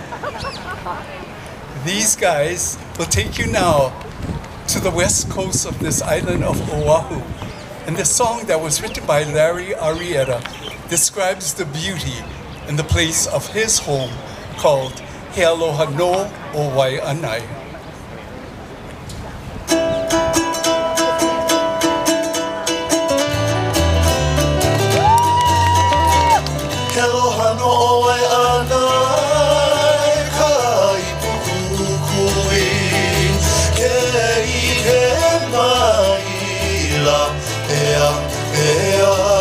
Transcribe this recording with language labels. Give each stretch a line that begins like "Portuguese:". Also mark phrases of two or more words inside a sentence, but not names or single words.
English: These guys will take you now to the west coast of this island of Oahu. And the song that was written by Larry Arrieta describes the beauty and the place of his home called He Aloha no o Waiʻanae.
Hawaiian: Aloha no Waiʻanae, ka Pua Kukui, ke ike maila, ea, ea.